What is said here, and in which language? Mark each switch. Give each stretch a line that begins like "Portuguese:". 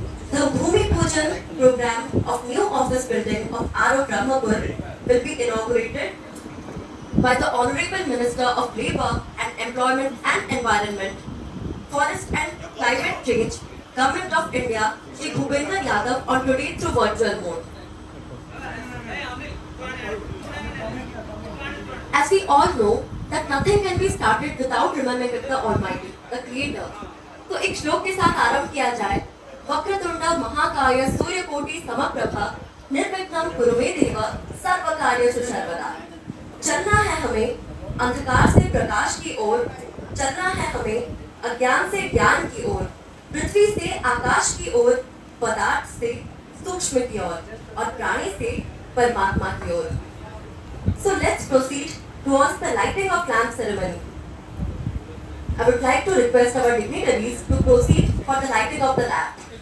English: The Bhumi Pujan program of new office building of RO Brahmapur will be inaugurated by the Honorable Minister of Labour and Employment and Environment, Forest and Climate Change, Government of India, Shri Bhupendra Yadav on today through virtual mode. As we all know that nothing can be started without remembering the Almighty, the Creator.
Hindi: तो एक श्लोक के साथ आरंभ किया जाए.
Sanskrit: वक्रतुंड महाकाय सूर्यकोटि समप्रभा निर्विघ्नं कुरु मे देव सर्वकार्येषु सर्वदा.
Hindi: चलना है हमें अंधकार से प्रकाश की ओर, चलना है हमें अज्ञान से ज्ञान की ओर, पृथ्वी से आकाश की ओर, पदार्थ से सूक्ष्म की ओर और प्राणी से परमात्मा की ओर.
English: So let's proceed towards the lighting of lamp ceremony. I would like to request our dignitaries to proceed for the lighting of the lamp.